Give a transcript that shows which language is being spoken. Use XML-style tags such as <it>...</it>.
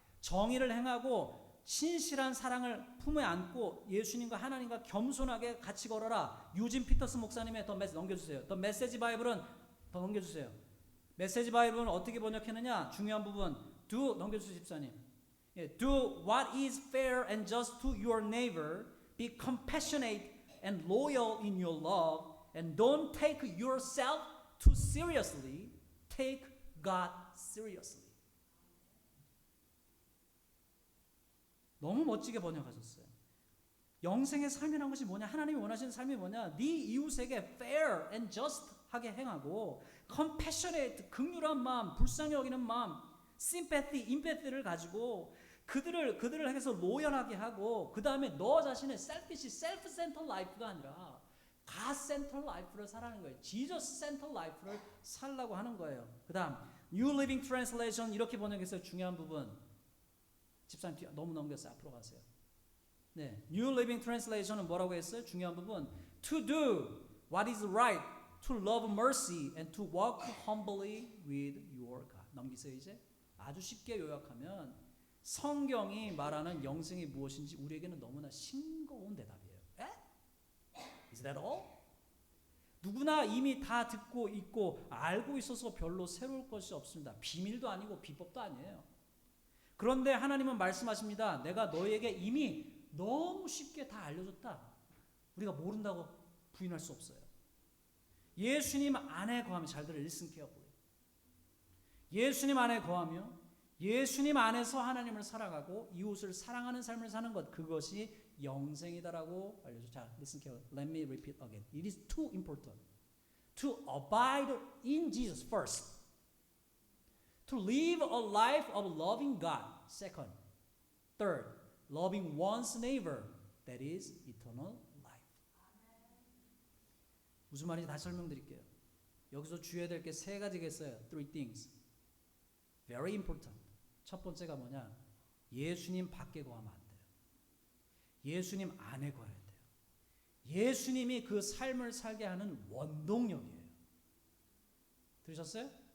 <ko>정의를 행하고 신실한 사랑을 품에 안고 예수님과 하나님과 겸손하게 같이 걸어라. 유진 피터스 목사님의 더 메시지 넘겨주세요. 더 메시지 바이블은 더 넘겨주세요. 메시지 바이블은 어떻게 번역했느냐. 중요한 부분 do 넘겨주세요 집사님.</ko> <en>Do what is fair and just to your neighbor. Be compassionate and loyal in your love. And don't take yourself too seriously. Take God seriously.</en> <ko>너무 멋지게 번역하셨어요. 영생의 삶이라는 것이 뭐냐? 하나님이 원하시는 삶이 뭐냐? 네 이웃에게</ko> <en>fair and just</en> <ko>하게 행하고 compassionate, 긍휼한 마음, 불쌍히 여기는 마음, sympathy, empathy를 가지고 그들을 향해서 로열하게 하고 그 다음에 너 자신의</ko> <en>selfish, self-centered life</en> <ko>가 아니라</ko> <en>God-centered life</en> <ko>를 살라는 거예요.</ko> <en>Jesus-centered life</en> <ko>를 살라고 하는 거예요. 그 다음 New Living Translation 이렇게 번역해서 중요한 부분 집사님 너무 넘겼어요. 앞으로 가세요. 네, New Living Translation은 뭐라고 했어요? 중요한 부분</ko> <en>To do what is right, to love mercy and to walk humbly with your God.</en> <ko>넘기세요 이제. 아주 쉽게 요약하면 성경이 말하는 영생이 무엇인지 우리에게는 너무나 싱거운 대답이에요.</ko> <en>에? Is that all?</en> <ko>누구나 이미 다 듣고 있고 알고 있어서 별로 새로울 것이 없습니다. 비밀도 아니고 비법도 아니에요. 그런데 하나님은 말씀하십니다. 내가 너희에게 이미 너무 쉽게 다 알려줬다. 우리가 모른다고 부인할 수 없어요. 예수님 안에 거하며, 잘 들어,</ko> <en>listen carefully.</en> <ko>예수님 안에 거하며 예수님 안에서 하나님을 사랑하고 이웃을 사랑하는 삶을 사는 것, 그것이 영생이다라고 알려줘.</ko> <en>자, listen carefully. Let me repeat again. It is too important to abide in Jesus first. To live a life of loving God. Second. Third, loving one's neighbor. That is eternal life.</en> <ko>무슨 말인지 다시 설명드릴게요. 여기서 주의해야 될 게 세 가지가 있어요.</ko> <en>Three things. Very important.</en> <ko>첫 번째가 뭐냐? 예수님 밖에 거하면 안 돼요. 예수님 안에 거해야 돼요. 예수님이 그 삶을 살게 하는 원동력이에요. 들으셨어요?</ko>